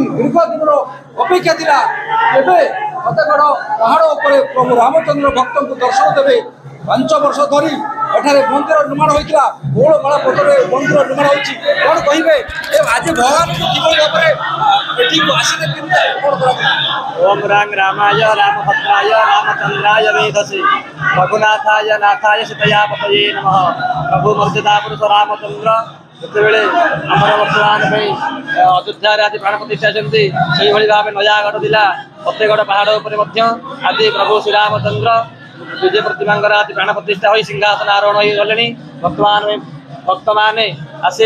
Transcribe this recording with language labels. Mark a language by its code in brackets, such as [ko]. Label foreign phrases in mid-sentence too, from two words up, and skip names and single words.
[or] ଦୀର୍ଘ ଦିନର ଅପେକ୍ଷା ଥିଲା, ଏବେ ଫତେଗଡ଼ ପାହାଡ଼ ଉପରେ ପ୍ରଭୁ ରାମଚନ୍ଦ୍ର ଭକ୍ତଙ୍କୁ ଦର୍ଶନ ଦେବେ। 5 ବର୍ଷ ଧରି ଏଠାରେ ମନ୍ଦିର ନିର୍ମାଣ ହୋଇଥିଲା, ବହୁଳମାଳ ପଥରରେ ମନ୍ଦିର ନିର୍ମାଣ ହୋଇଛି। କ'ଣ କହିବେ ଆଜି ଭଗବାନଙ୍କୁ କିଭଳି ଭାବରେ ଏଠିକୁ ଆସିଲେ, କେମିତି କ'ଣ କରାଯିବ? [sa] ओम राम रामाय रामभद्राय रामचंद्राय वेधसे रघुनाथाय नाथाय सीतयापतये नमः। [or] ପ୍ରଭୁ ମର୍ଯ୍ୟାଦା ପୁରୁଷ ରାମଚନ୍ଦ୍ର ଯେତେବେଳେ ଆମର ବର୍ତ୍ତମାନ ପାଇଁ ଅଯୋଧ୍ୟାରେ ଆଜି ପ୍ରାଣ ପ୍ରତିଷ୍ଠା କରିଛନ୍ତି, ସେଇଭଳି ଭାବେ ନୟାଗଡ଼ ଜିଲ୍ଲା ଫତେଗଡ଼ ପାହାଡ଼ ଉପରେ ମଧ୍ୟ ଆଜି ପ୍ରଭୁ ଶ୍ରୀରାମଚନ୍ଦ୍ର ବିଜୟ ପ୍ରତିମାଙ୍କର ଆଜି ପ୍ରାଣ ପ୍ରତିଷ୍ଠା ହୋଇ ସିଂହାସନ ଆରୋହଣ ହୋଇଗଲେଣି। ଭକ୍ତମାନେ ଆସି